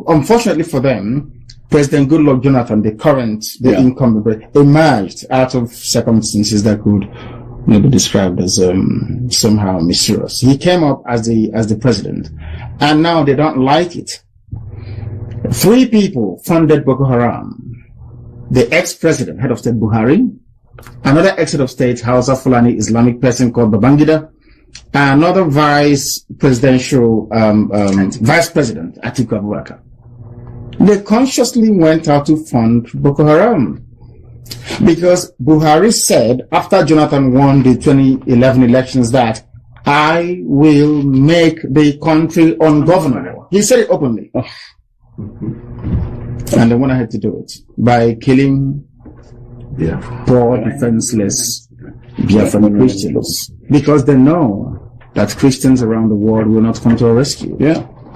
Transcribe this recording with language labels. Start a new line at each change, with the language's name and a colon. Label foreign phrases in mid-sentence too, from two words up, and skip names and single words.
English: Unfortunately for them, President Goodluck Jonathan, the incumbent, emerged out of circumstances that could maybe be described as somehow mysterious. He came up as the president, and now they don't like it. 3 people funded Boko Haram. The ex-president, head of state Buhari, another ex-head of state, Hausa Fulani Islamic person called Babangida, another vice president, Atiku Abubakar. They consciously went out to fund Boko Haram because Buhari said after Jonathan won the 2011 elections that I will make the country ungovernable. He said it openly. And they went ahead to do it by killing poor, defenseless Biafran Christians, because they know that Christians around the world will not come to our rescue.